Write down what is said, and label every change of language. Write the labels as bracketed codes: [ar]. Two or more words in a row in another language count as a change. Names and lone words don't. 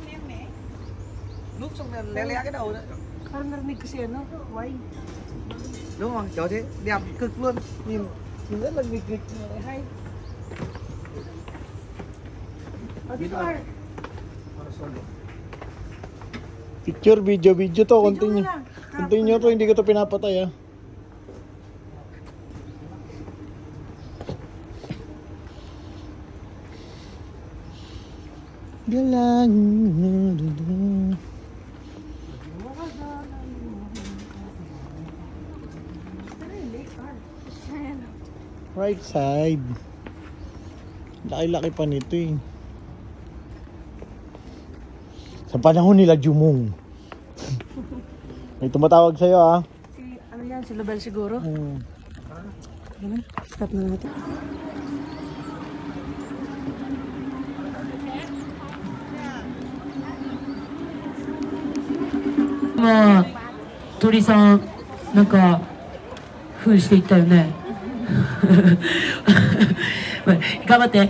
[vi] Lúc xong rồi lé lé cái đầu đấy. [tl] Parang narinig ko si ano, why? [vi] Đúng rồi, chỗ thế, đẹp cực luôn. Nhìn rất là nghịch nghịch hay. [en] Picture, video to. Continue. Continue to, [tl] hindi ko to pinapatay ah. Galang. [en] Right side. [tl] Laki-laki pa nito eh. Sa panahon nila Jumong. May tumatawag sa'yo ah. Si, ano yan? Si Lobel siguro? Stop na natin. [ja] Toriさん、なんか、ふんしていったよね。頑張って。